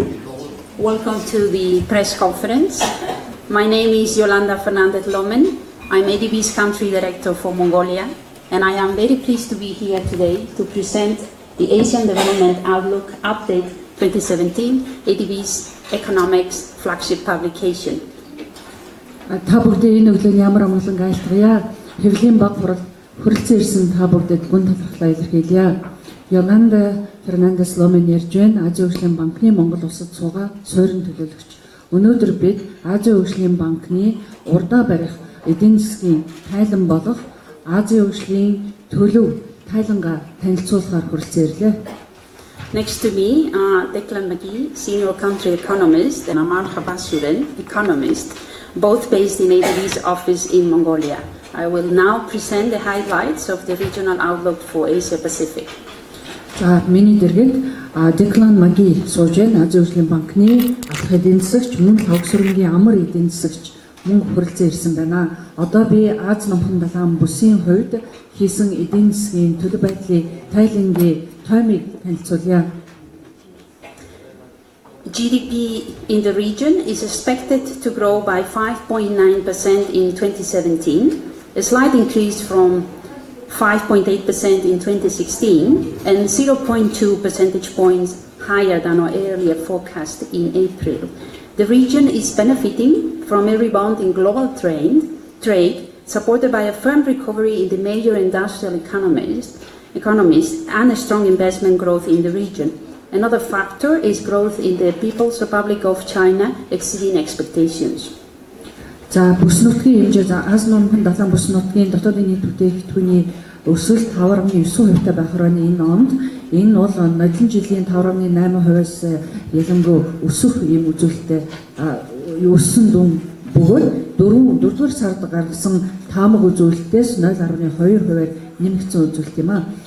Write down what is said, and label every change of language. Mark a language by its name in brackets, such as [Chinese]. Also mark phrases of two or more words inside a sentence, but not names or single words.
[English] Welcome to the press conference. My name is Yolanda Fernandez Lomen. I'm ADB's country director for Mongolia, and I am very pleased to be here today to present the Asian Development Outlook Update 2017, ADB's economics flagship publication. [Mongolian] Та бүгдээ энэ өглөөний ямар амгалан айлтгая. Хэвлийн баг хүрэлцэн ирсэн та бүгдэд гүн талархлаа илэрхийлье. Yolanda Fernandez Lomen ярьж байна. Азийн хөгжлийн банкны Монгол улсад суугаа суурин төлөөлөгч. Өнөөдөр бид Азийн хөгжлийн банкны урдаа барих эдийн засгийн тайлан болох Азийн хөгжлийн төлөв тайлангаа танилцуулахаар хүрэлцэн ирлээ. [English] Next to me are Declan McGee, senior country economist, and Amar Habasuren, economist, both based in ADB's office in Mongolia. I will now present the highlights of the regional outlook for Asia Pacific. [Mongolian] За миний дэргэд Declan McGee сууж байна. Азийн хөгжлийн банкны алах эдийн засагч, мөн логсрынгийн амар эдийн засагч мөн хүрэлцэн ирсэн байна. Одоо би Аз номхон далайн бүсийн хувьд хийсэн эдийн засгийн төлөв байдлын тайлангийн тоймыг танилцуулъя. [English] GDP in the region is expected to grow by 5.9% in 2017, a slight increase from 5.8% in 2016 and 0.2 percentage points higher than our earlier forecast in April. The region is benefiting from a rebound in global trade supported by a firm recovery in the major industrial economies and a strong investment growth in the region. Another factor is growth in the People's Republic of China exceeding expectations. [Mongolian] За бүс нутгийн хэмжээ за Аз номхон далайн бүс нутгийн дотоодын нийт бүтээгдэхүүний өсөлт 5.9% байх энэ онд энэ бол нодлон жилийн 5.8%-аас ялангуяа өсөх юм үзүүлэлттэй өссөн дүн бөгөөд 4-р сард гаргасан таамаг үзүүлэлтээс 0.2%-аар нэмэгдсэн үзүүлэлт юм аа.